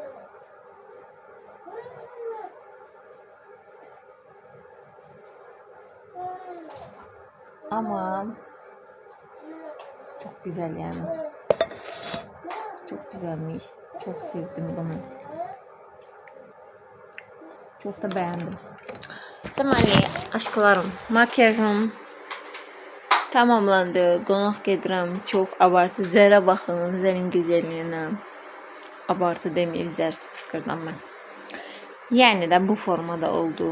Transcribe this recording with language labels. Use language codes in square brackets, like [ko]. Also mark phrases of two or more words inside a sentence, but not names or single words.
[tr] Ama çok güzel yani. Çok güzelmiş. Çok sevdim bunu. Çok da beğendim. [az] Deməli, aşklarım, makyajım tamamlandı. Qonaq gedirəm. Çox abartı. Zərə baxın, zərin gözəlliyinə. Abartı deməyib, zərsiz fıskırdan mən. Yəni də bu formada oldu.